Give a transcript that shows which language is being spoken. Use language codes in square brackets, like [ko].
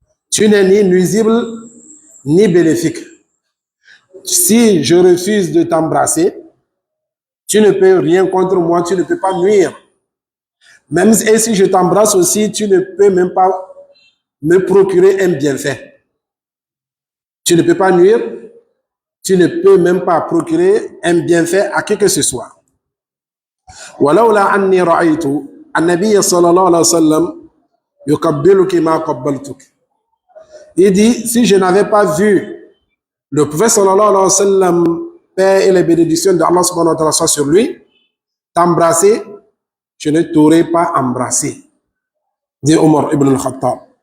[fr] Tu n'es ni nuisible ni bénéfique. Si je refuse de t'embrasser, tu ne peux rien contre moi, tu ne peux pas nuire. Même si je t'embrasse aussi, tu ne peux même pas me procurer un bienfait. Tu ne peux pas nuire, tu ne peux même pas procurer un bienfait à qui que ce soit. [ar] ولولا أني رأيت النبي صلى الله عليه وسلم يقبلك ما قبلتك. [fr] Il dit, si je n'avais pas vu le prophète sallallahu alayhi wa sallam, paix et les bénédictions d'Allah subhanahu wa ta'ala sur lui, t'embrasser, je ne t'aurais pas embrassé. Dit Omar ibn al-Khattab.